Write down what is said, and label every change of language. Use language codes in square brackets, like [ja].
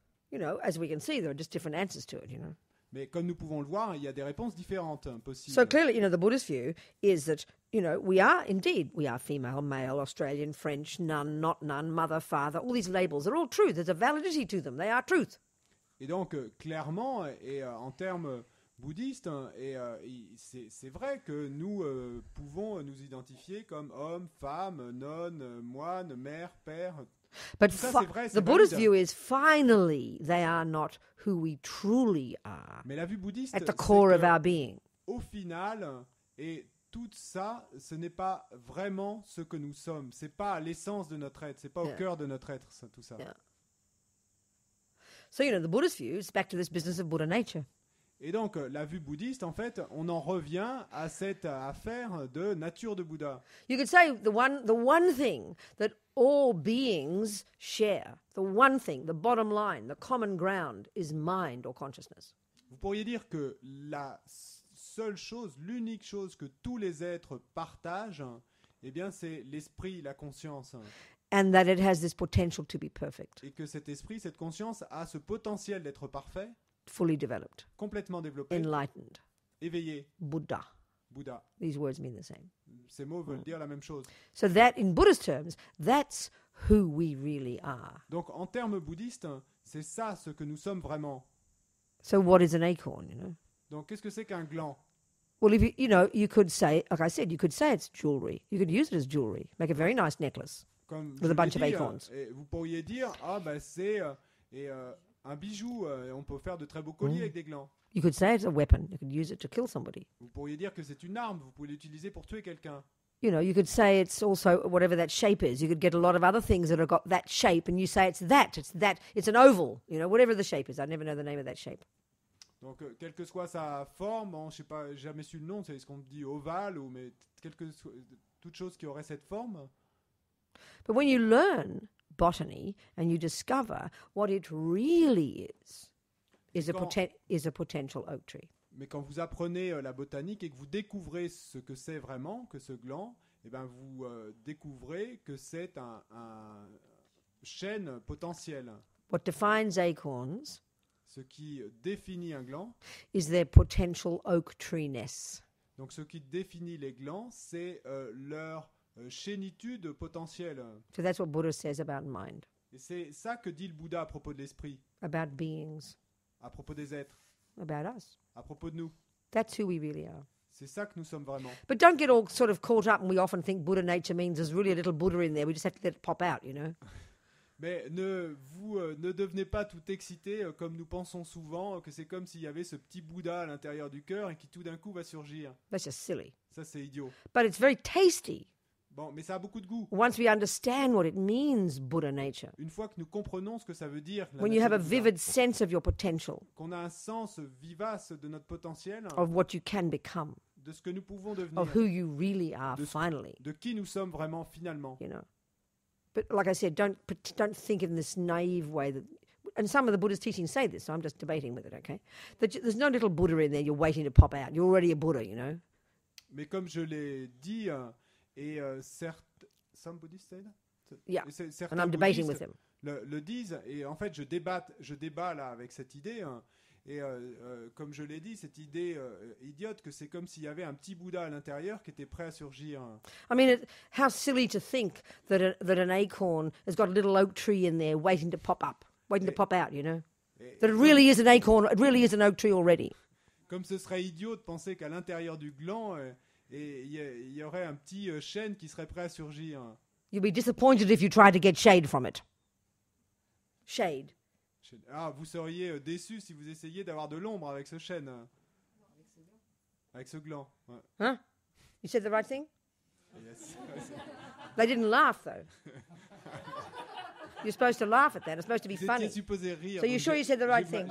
[en] You know, as we can see, there are just different answers to it, you know. [fr] Mais comme nous pouvons le voir, il y a des réponses différentes possibles. [en] So clearly, you know, the Buddhist view is that, you know, we are female, male, Australian, French, none, not none, mother, father, all these labels, they're all true. There's a validity to them. They are truth. [fr] Et donc, clairement, et en termes bouddhistes, c'est vrai que nous pouvons nous identifier comme homme, femme, nonne, moine, mère, père. [en] But the Buddhist view is finally they are not who we truly are. [fr] Mais la vue bouddhiste, [en] at the core of our being. [fr] Au final, et tout ça, ce n'est pas vraiment ce que nous sommes. C'est pas l'essence de notre être. C'est pas au cœur de notre être, ça, tout ça. [en] Yeah. So, you know, the Buddhist view is back to this business of Buddha nature. [fr] Et donc, la vue bouddhiste, en fait, on en revient à cette affaire de nature de Bouddha. [en] You could say the one thing that all beings share, the one thing, the bottom line, the common ground is mind or consciousness. [fr] Vous pourriez dire que la seule chose, l'unique chose que tous les êtres partagent, eh bien, c'est l'esprit, la conscience. [en] And that it has this potential to be perfect. [fr] Et que cet esprit, cette conscience a ce potentiel d'être parfait. [en] Fully developed. [fr] Complètement développé. [en] Enlightened. [fr] Éveillé. [en] Buddha. [fr] Buddha. [en] These words mean the same. [fr] Ces mots veulent dire la même chose. [en] So that, in Buddhist terms, that's who we really are. [fr] Donc, en termes bouddhistes, c'est ça ce que nous sommes vraiment. [en] So what is an acorn, you know? [fr] Donc, qu'est-ce que c'est qu'un gland? [en] Well, if you could say, like I said, you could say it's jewelry. You could use it as jewelry. Make a very nice necklace. [fr] Comme [en] with a bunch of acorns. [fr] Vous pourriez dire, c'est un bijou, on peut faire de très beaux colliers avec des glands. [en] You could say it's a weapon. You could use it to kill somebody. [fr] Vous pourriez dire que c'est une arme, vous pouvez l'utiliser pour tuer quelqu'un. [en] You know, you could say it's also whatever that shape is. You could get a lot of other things that have got that shape, and you say it's an oval, you know, whatever the shape is. I never know the name of that shape. [fr] Donc, quelle que soit sa forme, bon, je sais pas, jamais su le nom, c'est ce qu'on dit ovale, mais toute chose qui aurait cette forme. [en] But when you learn botany and you discover what it really is a potential oak tree. [fr] Mais quand vous apprenez la botanique et que vous découvrez ce que c'est vraiment, que ce gland, eh ben vous découvrez que c'est un chêne potentiel. [en] What defines acorns, [fr] ce qui définit un gland, [en] is their potential oak tree-ness. [fr] Donc ce qui définit les glands, c'est leur chénitude potentielle. [en] So that's what Buddha says about mind. [fr] Et c'est ça que dit le Bouddha à propos de l'esprit. [en] About beings. [fr] À propos des êtres. [en] About us. [fr] À propos de nous. [en] That's who we really are. [fr] C'est ça que nous sommes vraiment. [en] But don't get all sort of caught up, and we often think Buddha nature means there's really a little Buddha in there. We just have to let it pop out, you know. [fr] Mais ne devenez pas tout excité comme nous pensons souvent que c'est comme s'il y avait ce petit Bouddha à l'intérieur du cœur et qui tout d'un coup va surgir. [en] That's just silly. [fr] Ça c'est idiot. [en] But it's very tasty. [fr] Bon, mais ça a beaucoup de goût. [en] Once we understand what it means, Buddha nature. [fr] Une fois que nous comprenons ce que ça veut dire. [en] When you have a vivid sense of your potential. [fr] Qu'on a un sens vivace de notre potentiel. [en] Of what you can become. [fr] De ce que nous pouvons devenir. [en] Of who you really are finally. [fr] De qui nous sommes vraiment finalement. [en] You know. But like I said, don't think in this naive way that, and some of the Buddha's teachings say this, so I'm just debating with it, okay? That there's no little Buddha in there you're waiting to pop out. You're already a Buddha, you know? [fr] Mais comme je l'ai dit, et [en] some Buddhists say that? Yeah, and I'm debating with them. [fr] Le disent, et en fait je débat là avec cette idée, et comme je l'ai dit, cette idée idiote que c'est comme s'il y avait un petit Bouddha à l'intérieur qui était prêt à surgir. [en] I mean, how silly to think that an acorn has got a little oak tree in there waiting to pop up, waiting to pop out, you know? That it really is an acorn, it really is an oak tree already. [fr] Comme ce serait idiot de penser qu'à l'intérieur du gland, il y aurait un petit chêne qui serait prêt à surgir. [en] You'll be disappointed if you try to get shade from it. Shade. [fr] Ah, vous seriez déçu si vous essayiez d'avoir de l'ombre avec ce chêne. Avec ce gland. Ouais. Huh? [en] You said the right thing? Yes. They didn't laugh, though. You're supposed to laugh at that. It's supposed to be funny. [fr] Supposé rire. [en] So you're sure you said the right thing?